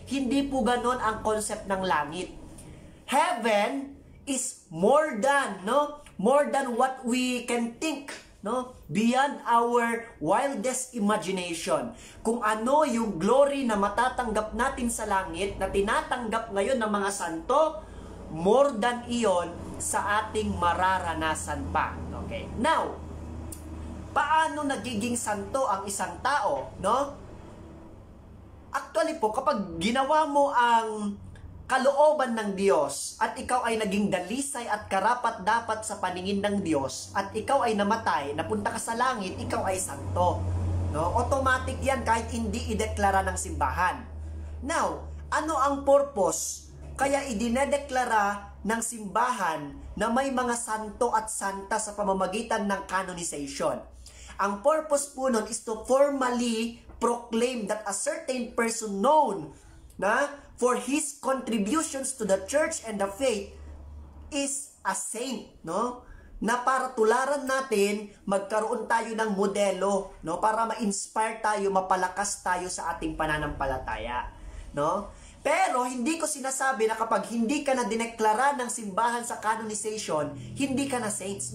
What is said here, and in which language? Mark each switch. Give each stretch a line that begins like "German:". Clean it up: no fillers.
Filipino: Hindi po ganon ang concept ng langit.
English: Heaven is more than, no? More than what we can think, no? Beyond our wildest imagination.
Filipino: Kung ano yung glory na matatanggap natin sa langit, na tinatanggap ngayon ng mga santo, more than iyon sa ating mararanasan pa. Okay? Now, paano nagiging santo ang isang tao, no? Actually po, kapag ginawa mo ang kalooban ng Diyos at ikaw ay naging dalisay at karapat-dapat sa paningin ng Diyos at ikaw ay namatay, napunta ka sa langit, ikaw ay santo. No? Automatic yan kahit hindi ideklara ng simbahan. Now, ano ang purpose? Kaya idinedeklara ng simbahan na may mga santo at santa sa pamamagitan ng canonization. Ang purpose po nun
English: is to formally proclaim that a certain person known na for his contributions to the church and the faith is a saint, no?
Filipino: Na para tularan natin, magkaroon tayo ng modelo, no? Para ma-inspire tayo, mapalakas tayo sa ating pananampalataya, no? Pero hindi ko sinasabi na kapag hindi ka na dineklara ng simbahan sa canonization, hindi ka na saints.